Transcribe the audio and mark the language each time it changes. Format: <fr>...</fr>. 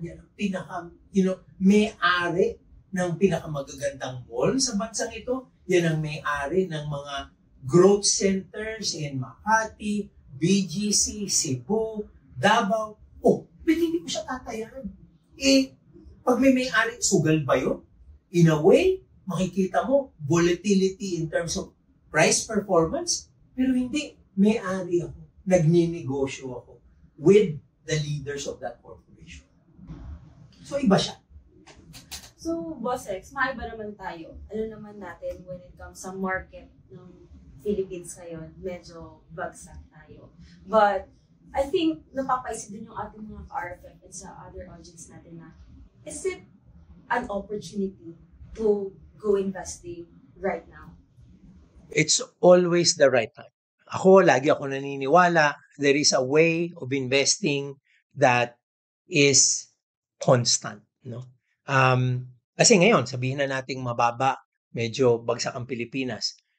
<tl>Yan ang may-ari ng pinakamagagandang mall sa bansang ito. Yan ang may-ari ng mga growth centers in Makati, BGC, Cebu, Davao. Ba't hindi ko siya tatayan? Pag may-ari, sugal ba yun?</tl> <en>In a way,</en> <tl>makikita mo</tl> <en>volatility in terms of price performance.</en> <tl>Pero hindi, may-ari ako. Nagninegosyo ako</tl> <en>with the leaders of that corporation.</en> <tl>So, iba siya. So, Boss Rex, maiba naman tayo. Ano naman natin when it comes sa market ng Philippines ngayon, medyo bagsak tayo.</tl> <en>But, I think,</en> <tl>napapaisip din yung ating mga RFF</tl> <en>and sa other audience natin na, is it an opportunity to go investing right now? It's always the right time.</en> <tl>Lagi ako naniniwala,</tl> <en>there is a way of investing that is constant, no?</en> <tl>Kasi ngayon, sabihin na nating mababa, medyo bagsak ang Pilipinas.</tl>